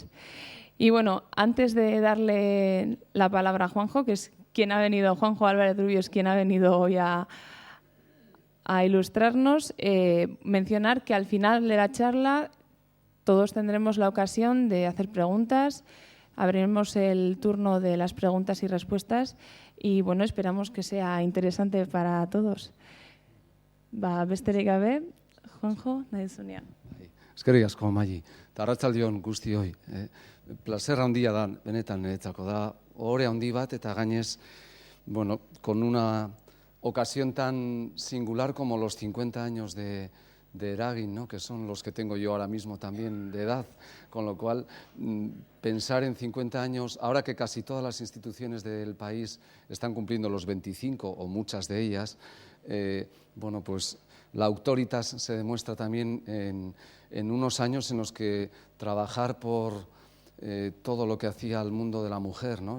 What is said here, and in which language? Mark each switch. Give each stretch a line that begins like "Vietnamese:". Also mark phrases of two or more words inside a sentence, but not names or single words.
Spanish: Y bueno, antes de darle la palabra a Juanjo, que es quien ha venido, Juanjo Álvarez Rubio es quien ha venido hoy a ilustrarnos, mencionar que al final de la charla todos tendremos la ocasión de hacer preguntas, abriremos el turno de las preguntas y respuestas y bueno, esperamos que sea interesante para todos.
Basque: Besterik gabe, Juanjo, nahi duzunean. Eskerrik asko, Maili. Eta arratsaldeon guztioi. Placer handia da, benetan niretzako da. Ohore handi bat eta gainez, bueno,
Spanish: con una ocasión tan singular como los 50 años de Eragin, ¿no? Que son los que tengo yo ahora mismo también de edad, con lo cual pensar en 50 años, ahora que casi todas las instituciones del país están cumpliendo los 25 o muchas de ellas, bueno, pues la autoritas se demuestra también en unos años en los que trabajar por todo lo que hacía al mundo de la mujer, ¿no?